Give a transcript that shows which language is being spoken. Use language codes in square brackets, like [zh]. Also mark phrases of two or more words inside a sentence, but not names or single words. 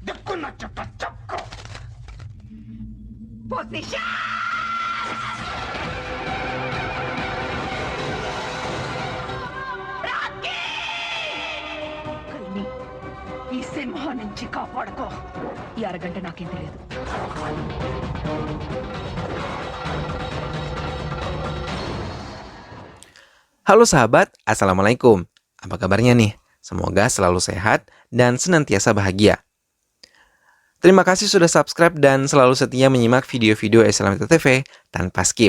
[id] Kena cepat-cepat. Posisi. Rocky! [te] ఈ సింహం నుంచి కాపాడుకో. ఈ అరగంట నాకేం తెలియదు. [id] Halo sahabat, Assalamualaikum. Apa kabarnya nih? Semoga selalu sehat dan senantiasa bahagia. Terima kasih sudah subscribe dan selalu setia menyimak video-video Islamita TV tanpa skip.